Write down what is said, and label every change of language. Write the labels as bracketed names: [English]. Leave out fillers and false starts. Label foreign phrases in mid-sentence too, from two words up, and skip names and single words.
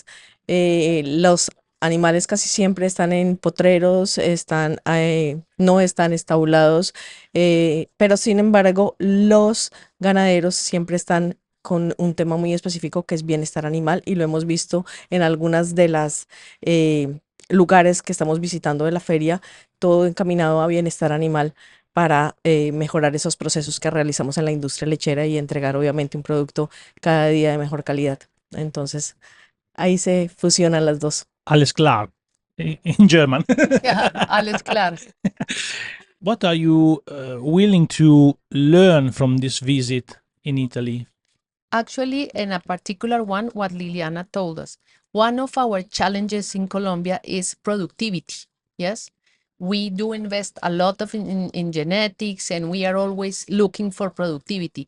[Spanish] Los animales casi siempre están en potreros, no están estabulados, pero sin embargo los ganaderos siempre están con un tema muy específico que es bienestar animal, y lo hemos visto en algunas de las lugares que estamos visitando de la feria, todo encaminado a bienestar animal para mejorar esos procesos que realizamos en la industria lechera y entregar obviamente un producto cada día de mejor calidad. Entonces, ahí se fusionan las dos. [German] Alles klar. [English] In German. [German] Yeah, alles klar. [English] What are you willing to learn from this visit in Italy? Actually, in a particular one, what Liliana told us, one of our challenges in Colombia is productivity. Yes, we do invest a lot of in genetics, and we are always looking for productivity.